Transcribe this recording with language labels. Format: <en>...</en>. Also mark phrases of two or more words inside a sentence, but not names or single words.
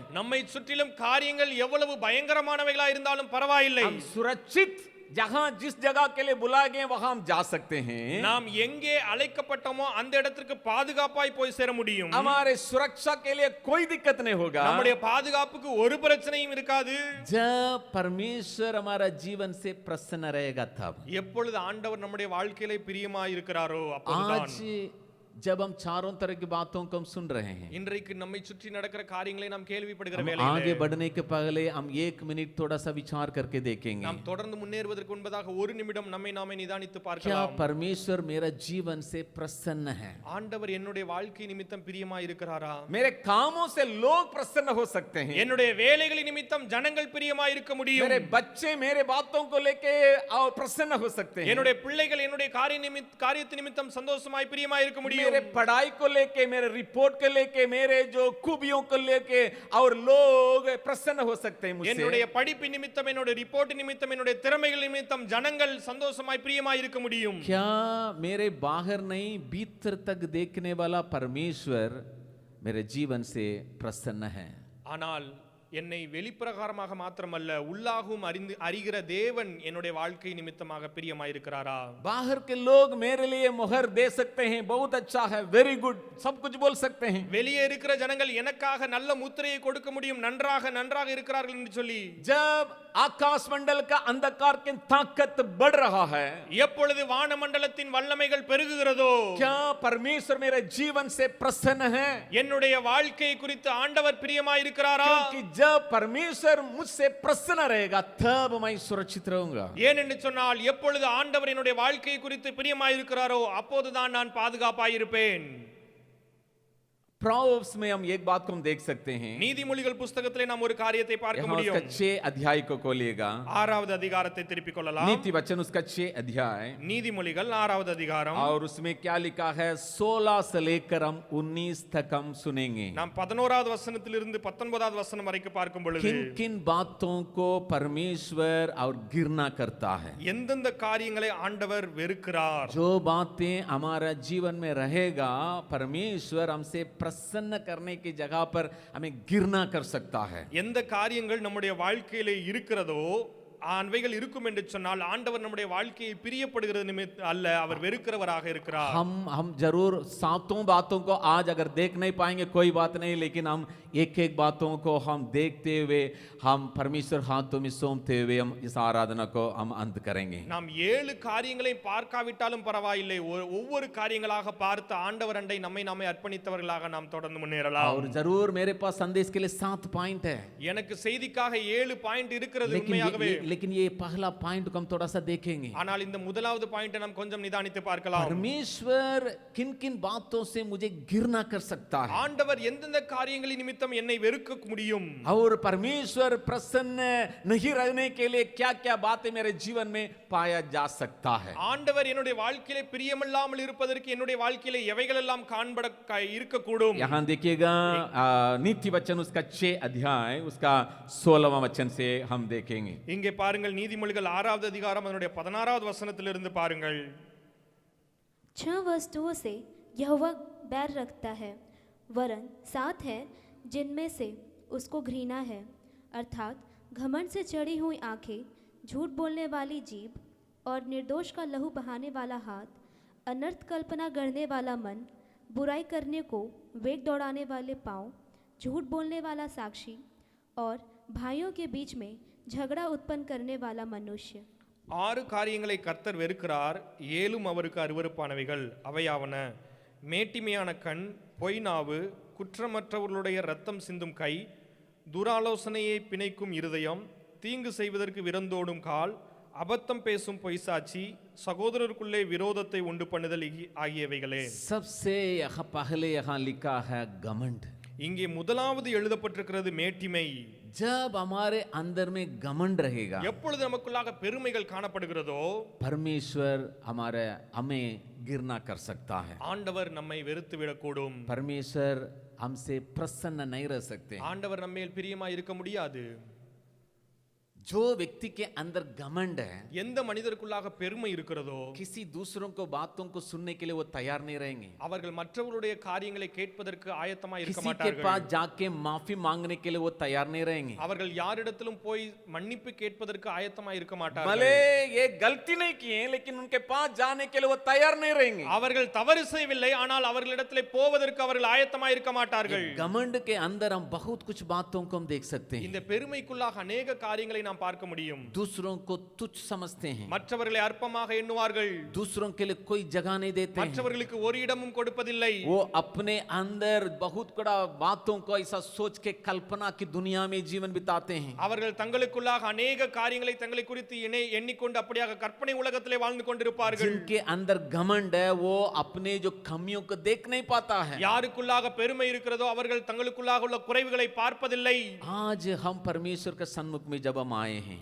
<ta>நம்மை சுற்றிலும் காரியங்கள் எவ்வளவு பயங்கரமானவைகளா இருந்தாலும் பரவாயில்லை,</ta> <hi>हम सुरक्षित जहां जिस जगह के लिए बुलाए गए वहां हम जा सकते हैं,</hi> <ta>நாம் எங்கே அழைக்கப்பட்டோமோ அந்த இடத்திற்கு பாதுகாப்பாய் போய் சேர முடியும்.</ta> <hi>हमारे सुरक्षा के लिए कोई दिक्कत नहीं होगा,</hi> <ta>நம்முடைய பாதுகாப்புக்கு ஒரு பிரச்சனையும் இருக்காது.</ta> <hi>जब परमेश्वर हमारा जीवन से प्रसन्न रहेगा तब,</hi> <ta>எப்பொழுது ஆண்டவர் நம்முடைய வாழ்க்கையிலே பிரியமாய் இருக்கிறாரோ அப்பொழுதுதான்.</ta> <hi>आज जब हम चारों तरह की बातों को हम सुन रहे हैं,</hi> <ta>இன்றைக்கு நம்மை சுற்றி நடக்கிற காரியங்களை நாம் கேள்விப்படுகிற</ta> <hi>हम</hi> <ta>வேளையிலே</ta> <hi>आगे बढ़ने के पहले हम 1 मिनट थोड़ा सा विचार करके देखेंगे,</hi> <ta>நாம் தொடர்ந்து முன்னேறுவதற்கு முன்பதாக ஒரு நிமிடம் நம்மை நாமே நிதானித்து</ta> <hi>क्या</hi> <ta>பார்க்கலாம்.</ta> <hi>परमेश्वर मेरा जीवन से प्रसन्न है?</hi> <ta>ஆண்டவர் என்னுடைய வாழ்க்கை நிமித்தம் பிரியமாய் இருக்கிறாரா?</ta> <hi>मेरे कामों से लोग प्रसन्न हो सकते हैं,</hi> <ta>என்னுடைய வேலைகளின் நிமித்தம் ஜனங்கள் பிரியமாய் இருக்க முடியும்.</ta> <hi>मेरे बच्चे मेरे बातों को लेके और प्रसन्न हो सकते हैं,</hi> <ta>என்னுடைய பிள்ளைகள் என்னுடைய காரியத்தின் நிமித்தம் சந்தோஷமாய் பிரியமாய் இருக்க முடியும்.</ta> <hi>मेरे पढ़ाई को लेके, मेरे रिपोर्ट को लेके, मेरे जो खूबियों को लेके और लोग प्रसन्न हो सकते हैं मुझसे.</hi> <ta>என்னுடைய படிப்பு நிமித்தம், என்னுடைய ரிப்போர்ட் நிமித்தம், என்னுடைய திறமைகள் நிமித்தம் ஜனங்கள் சந்தோஷமாய் பிரியமாய் இருக்க முடியும்.</ta> <hi>क्या मेरे बाहर नहीं भीतर तक देखने वाला परमेश्वर मेरे जीवन से प्रसन्न है?</hi> <ta>ஆனால் என்னை வெளிப்பிரகாரமாக மாத்திரமல்ல உள்ளாகவும் அறிகிற தேவன் என்னுடைய வாழ்க்கை நிமித்தமாக பிரியமாய் இருக்கிறாரா?</ta> <hi>बाहर के लोग मेरे लिए मोहर दे सकते हैं, बहुत अच्छा है,</hi> <en>very good,</en> <hi>सब कुछ बोल सकते हैं,</hi> <ta>வெளியே இருக்கிற ஜனங்கள் எனக்காக நல்ல முத்திரையை கொடுக்க முடியும், நன்றாக இருக்கிறார்கள் என்று சொல்லி.</ta> <hi>जब आकाश मंडल का अंधकार की ताकत बढ़ रहा है,</hi> <ta>எப்பொழுது வானமண்டலத்தின் வல்லமைகள் பெருகுகிறதோ,</ta> <hi>क्या परमेश्वर मेरे जीवन से प्रसन्न है?</hi> <ta>என்னுடைய வாழ்க்கை குறித்து ஆண்டவர் பிரியமாய் இருக்கிறாரா?</ta> <hi>क्योंकि जब परमेश्वर मुझसे प्रसन्न रहेगा तब मैं सुरक्षित रहूंगा।</hi> <ta>ஏன் என்று சொன்னால் எப்பொழுது ஆண்டவர் என்னுடைய வாழ்க்கையை குறித்து பிரியமாயிருக்கிறாரோ அப்போதுதான் நான் பாதுகாப்பாயிருப்பேன்.</ta> <hi>Proverbs में हम एक बात को हम देख सकते हैं,</hi> <ta>நீதிமொழிகள் புஸ்தகத்திலே நாம் ஒரு காரியத்தை பார்க்க</ta> <hi>यहाँ उसका</hi> <ta>முடியும்.</ta> <hi>6 अध्याय को खोलिएगा।</hi> <ta>6வது அதிகாரத்தை திருப்பிக் கொள்ளலாம்.</ta> <hi>नीति वचन उसका 6 अध्याय,</hi> <ta>நீதிமொழிகள் 6வது அதிகாரம்.</ta> <hi>और उसमें क्या लिखा है, 16 से लेकर हम 19 तक हम सुनेंगे।</hi> <ta>நாம் 11வது வசனத்திலிருந்து 19வது வசனம் வரைக்கும் பார்க்கும் பொழுது</ta> <hi>किन किन बातों को परमेश्वर और घृणा करता है,</hi> <ta>எந்தெந்த காரியங்களை ஆண்டவர் வெறுக்கிறார்,</ta> <hi>जो बातें हमारा जीवन में रहेगा परमेश्वर हमसे प्रसन्न करने की जगह पर हमें घृणा कर सकता है।</hi> <ta>எந்த காரியங்கள் நம்முடைய வாழ்க்கையிலே இருக்கிறதோ அவைகள் இருக்கும் என்று சொன்னால் ஆண்டவர் நம்முடைய வாழ்க்கையை பிரியப்படுகிறது நிமித்தம் அல்ல, அவர் வெறுக்கிறவராக இருக்கிறார்.</ta> <hi>हम जरूर सातों बातों को आज अगर देख नहीं पाएंगे कोई बात नहीं, लेकिन हम एक एक बातों को हम देखते हुए हम परमेश्वर हाथों में सौंपते हुए हम इस आराधना को हम अंत करेंगे।</hi> <ta>நாம் 7 காரியங்களை பார்க்காவிட்டாலும் பரவாயில்லை, ஒவ்வொரு காரியங்களாக பார்த்து ஆண்டவர் அண்டை நம்மை நாமே அர்ப்பணித்தவர்களாக நாம் தொடர்ந்து முன்னேறலாம்.</ta> <hi>और जरूर मेरे पास संदेश के लिए 7 पॉइंट है,</hi> <ta>எனக்கு செய்திக்காக 7 பாயிண்ட் இருக்கிறது உண்மையாகவே.</ta> <hi>लेकिन ये पहला पॉइंट को हम थोड़ा सा देखेंगे।</hi> <ta>ஆனால் இந்த முதலாவது பாயிண்டை நாம் கொஞ்சம் நிதானித்து பார்க்கலாம்.</ta> <hi>परमेश्वर किन किन बातों से मुझे घृणा कर सकता है,</hi> <ta>ஆண்டவர் எந்தெந்த காரியங்களின் நிமித்தம் என்னை வெறுக்க முடியும்,</ta> <hi>और परमेश्वर प्रसन्न नहीं रहने के लिए क्या क्या बातें मेरे जीवन में पाया जा सकता है।</hi> <ta>ஆண்டவர் என்னுடைய வாழ்க்கையிலே பிரியமில்லாமல் இருப்பதற்கு என்னுடைய வாழ்க்கையிலே எவைகள் எல்லாம் காண்பட இருக்கக்கூடும்.</ta> <hi>यहाँ देखिएगा नीति वचन उसका 6 अध्याय उसका 16वां वचन से हम देखेंगे।</hi> <ta>இங்கே பாருங்கள், நீதிமொழிகள் 6வது அதிகாரம் அதனுடைய 16வது வசனத்திலிருந்து பாருங்கள்.</ta> <hi>6 वस्तुओं से यहोवा बैर रखता है, वरन 7 है जिनमें से उसको घृणा है, अर्थात घमंड से चढ़ी हुई आंखें, झूठ बोलने वाली जीभ और निर्दोष का लहू बहाने वाला हाथ, अनर्थ कल्पना गढ़ने वाला मन, बुराई करने को वेग दौड़ाने वाले पाँव, झूठ बोलने वाला साक्षी और भाइयों के बीच में झगड़ा उत्पन्न करने वाला मनुष्य.</hi> <ta>6 காரியங்களை கர்த்தர் வெறுக்கிறார், 7 அவருக்கு அருவருப்பானவைகள். அவையாவன: மேட்டிமையான கண், பொய் நாவு, குற்றமற்றவர்களுடைய இரத்தம் சிந்தும் கை, துராலோசனையை பிணைக்கும் இருதயம், தீங்கு செய்வதற்கு விரந்தோடும் கால், அபத்தம் பேசும் பொய்சாட்சி, சகோதரருக்குள்ளே விரோதத்தை உண்டு பண்ணுதல் ஆகியவைகளே.</ta> <hi>सबसे यहाँ पहले यहाँ लिखा है घमंड।</hi> <ta>இங்கே முதலாவது எழுதப்பட்டிருக்கிறது மேட்டிமை.</ta> <hi>जब हमारे अंदर में घमंड रहेगा,</hi> <ta>எப்பொழுது நமக்குள்ளாக பெருமைகள் காணப்படுகிறதோ</ta> <hi>परमेश्वर हमारे हमें घृणा कर सकता है।</hi> <ta>ஆண்டவர் நம்மை வெறுத்து விடக்கூடும்.</ta> <hi>परमेश्वर हमसे प्रसन्न नहीं रह सकते।</hi> <ta>ஆண்டவர் நம்மேல் பிரியமாய் இருக்க முடியாது.</ta> <hi>जो व्यक्ति के अंदर घमंड है,</hi> <ta>எந்த மனிதருக்குள்ளாக பெருமை இருக்கிறதோ</ta> <hi>किसी दूसरों को बातों को सुनने के लिए वो तैयार नहीं रहेंगे।</hi> <ta>அவர்கள் மற்றவர்களுடைய காரியங்களை கேட்பதற்கு ஆயத்தமாய் இருக்க</ta> <hi>किसी के</hi> <ta>மாட்டார்கள்.</ta> <hi>पास जाके माफी मांगने के लिए वो तैयार नहीं रहेंगे।</hi> <ta>அவர்கள் யாரிடத்திலும் போய் மன்னிப்பு கேட்பதற்கு ஆயத்தமாய் இருக்க மாட்டார்கள்.</ta> <hi>भले ये गलती नहीं किए लेकिन उनके पास जाने के लिए वो तैयार नहीं रहेंगे।</hi> <ta>அவர்கள் தவறு செய்யவில்லை, ஆனால் அவர்களிடத்திலே போவதற்கு அவர்கள் ஆயத்தமாய் இருக்க மாட்டார்கள்.</ta> <hi>घमंड के अंदर हम बहुत कुछ बातों को हम देख सकते हैं।</hi> <ta>இந்த பெருமைக்குள்ளாக अनेक காரியங்களை நாம் பார்க்க முடியும்.</ta> <hi>दूसरों को तुच्छ समझते हैं,</hi> <ta>மற்றவர்களை அற்பமாக எண்ணுவார்கள்,</ta> <hi>दूसरों के लिए कोई जगह नहीं देते हैं।</hi> <ta>மற்றவர்களுக்கு ஒரு இடமும் கொடுப்பதில்லை.</ta> <hi>वो अपने अंदर बहुत बड़ा बातों को ऐसा सोच के कल्पना की दुनिया में जीवन बिताते हैं।</hi> <ta>அவர்கள் தங்களுக்குள்ளாக अनेक காரியங்களை தங்களை குறித்து எண்ணிக்கொண்டு அப்படியாக கற்பனை உலகத்திலே வாழ்ந்து கொண்டிருப்பார்கள்.</ta> <hi>जिनके अंदर घमंड है वो अपने जो कमियों को देख नहीं पाता है।</hi> <ta>யாருக்குள்ளாக பெருமை இருக்கிறதோ அவர்கள் தங்களுக்குள்ளாக உள்ள குறைவுகளை பார்ப்பதில்லை.</ta> <hi>आज हम परमेश्वर के सन्मुख में जब हम आए हैं,</hi>